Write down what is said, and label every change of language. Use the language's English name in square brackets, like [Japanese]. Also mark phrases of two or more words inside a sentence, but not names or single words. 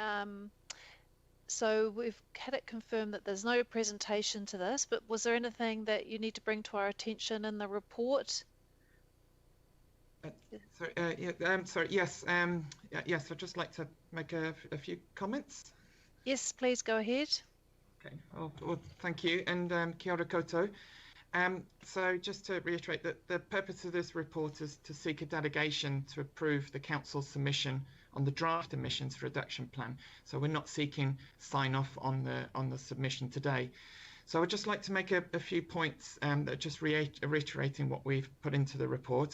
[English] So we've had it confirmed that there's no presentation to this, but was there anything that you need to bring to our attention in the report? Sorry, yes, yes, I'd just like to make a few comments. Yes, please go ahead. Okay, well, thank you, and [Māori] kia ora koutou. [English] So just to reiterate that the purpose of this report is to seek a delegation to approve the council's submission on the draft emissions reduction plan. So we're not seeking sign off on the submission today. So I'd just like to make a few points that are just reiterating what we've put into the report.